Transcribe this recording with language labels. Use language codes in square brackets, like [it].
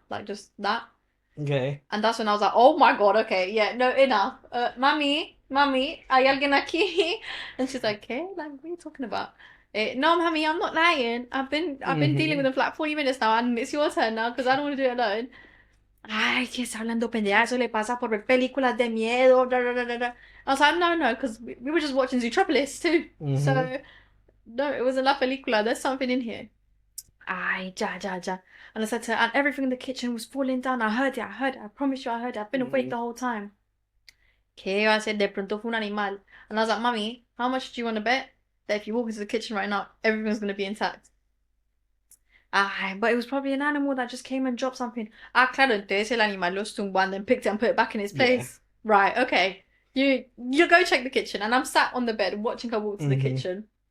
[en] Like just that. Okay. And that's when I was like, oh my God, okay, yeah, no, enough. [es] Mami, hay alguien aquí? [en] And she's like, okay, like, what are you talking about? No, mami, I'm not lying. I've been dealing with them for like 40 minutes now, and it's your turn now because I don't want to do it alone. [es] Ay, que está hablando pendeja, eso le pasa por ver películas de miedo, blah, blah, blah, blah, blah. [en] I was like, no, because we were just watching Zootropolis too. Mm-hmm. So, no, it wasn't [es] La Película, [en] there's something in here. Ay, ja. And I said to her, and everything in the kitchen was falling down. I heard it, I promise you I heard it. I've been awake the whole time. [es] Que iba a ser de pronto fue un animal. [en] And I was like, Mummy, how much do you want to bet that if you walk into the kitchen right now, everything's going to be intact? Ay, but it was probably an animal that just came and dropped something. [es] Ah, claro, entonces el animal lo tumbó [en] and then picked it and put it back in its place. Yeah. Right, okay. You go check the kitchen. And I'm sat on the bed watching her walk to the kitchen.